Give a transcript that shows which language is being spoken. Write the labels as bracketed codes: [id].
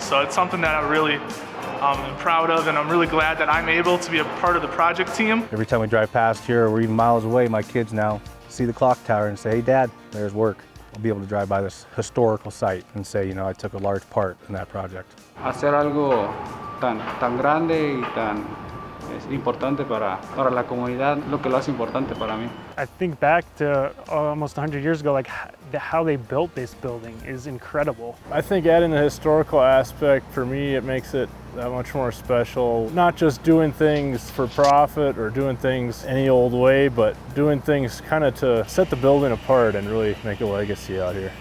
[en] So it's something that I'm really proud of, and I'm really glad that I'm able to be a part of the project team. Every time we drive past here or even miles away, my kids now see the clock tower and say, "Hey Dad, there's work." I'll be able to drive by this historical site and say, I took a large part in that project. [es] Hacer algo tan grande y tan importante para la comunidad, lo que lo hace importante para mí. [en] I think back to almost 100 years ago, how they built this building is incredible. I think adding the historical aspect, for me, it makes it that much more special. Not just doing things for profit or doing things any old way, but doing things kind of to set the building apart and really make a legacy out here.